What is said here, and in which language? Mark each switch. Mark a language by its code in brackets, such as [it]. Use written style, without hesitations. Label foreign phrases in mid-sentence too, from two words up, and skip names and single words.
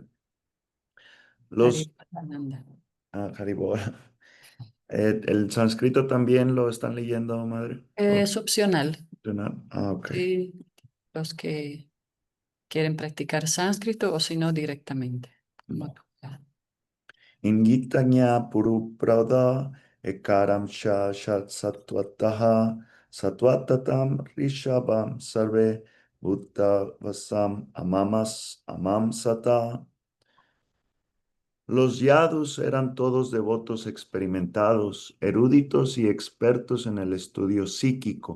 [es] Los Haripananda. Haribol. ¿El sánscrito también lo están leyendo, madre? Es opcional. Ok. Sí, los que quieren practicar sánscrito o si no directamente. Como Va. tú. [sa] इङ्गितन्य पुरुप्रद एकरम् सत्वतह सत्वततम् ऋषभम् सर्वे वसम् अममस् अमम् सत. [es] Los yadus eran todos devotos experimentados, eruditos y expertos en el estudio psíquico.